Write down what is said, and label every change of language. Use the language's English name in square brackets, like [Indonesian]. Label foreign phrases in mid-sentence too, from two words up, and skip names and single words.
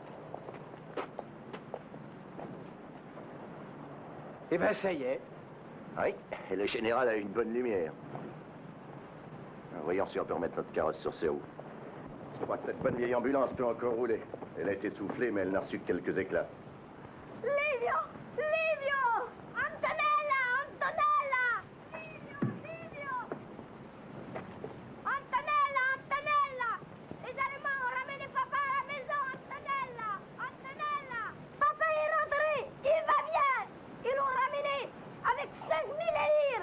[French] Eh ben, ça y est. Oui, et le général a une bonne lumière. Voyons si on peut remettre notre carrosse sur ses roues. Je crois que cette bonne vieille ambulance peut encore rouler. Elle a été soufflée, mais elle n'a reçu que quelques éclats. Livio! Antonella! Antonella! Les Allemands ont ramené papa à la maison, Antonella! Papa est rentré! Il va bien! Ils l'ont ramené avec 5000 lire!